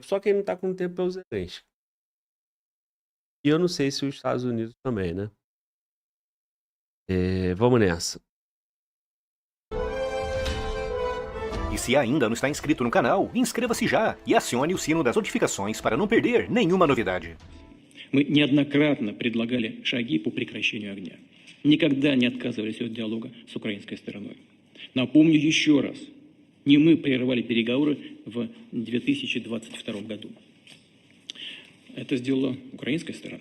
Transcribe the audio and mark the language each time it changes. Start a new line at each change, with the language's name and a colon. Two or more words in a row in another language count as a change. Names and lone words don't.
Portuguese: Só quem não está com tempo é o Zelensky. E eu não sei se os Estados Unidos também, né? Vamos nessa. E se ainda não está inscrito no canal, inscreva-se já e acione o sino das notificações para não perder nenhuma novidade.
Russian: Мы неоднократно предлагали шаги по прекращению огня. Никогда не отказывались от диалога с украинской стороной. Напомню еще раз, не мы прервали переговоры в 2022 году. Это сделала украинская сторона.